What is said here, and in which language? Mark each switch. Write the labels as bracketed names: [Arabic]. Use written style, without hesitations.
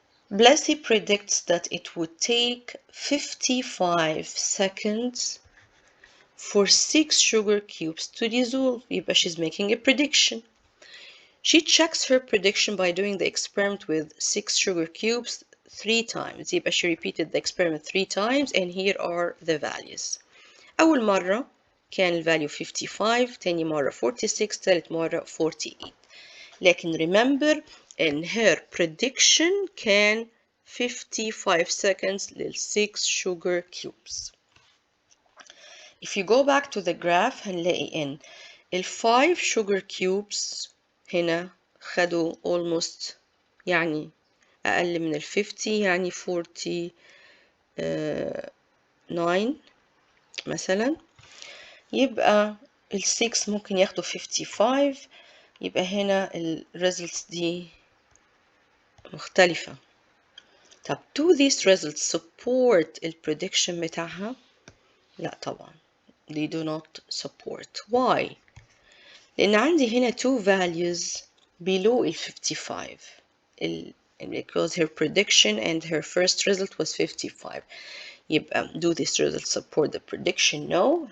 [English] Blessy predicts that it would take 55 seconds for 6 sugar cubes to dissolve. يبقى she's making a prediction. She checks her prediction by doing the experiment with 6 sugar cubes 3 times. يبقى she repeated the experiment 3 times and here are the values. [Arabic] أول مرة كان الفاليو 55 تاني مرة 46 تالت مرة 48 لكن [English] remember in her prediction [Arabic] كان 55 seconds لل 6 sugar cubes. [English] If you go back to the graph [Arabic] هنلاقي إن ال 5 sugar cubes هنا خدوا almost يعني أقل من ال 50 يعني 49 مثلا يبقى ال 6 ممكن ياخدوا 55 يبقى هنا ال results دي مختلفة. [English] طب do these results support ال prediction بتاعها؟ [Arabic] لا طبعا [English] they do not support. Why؟ [Arabic] لأن عندي هنا [English] two values below ال 55 because her prediction and her first result was 55 يبقى do these results support the prediction? No.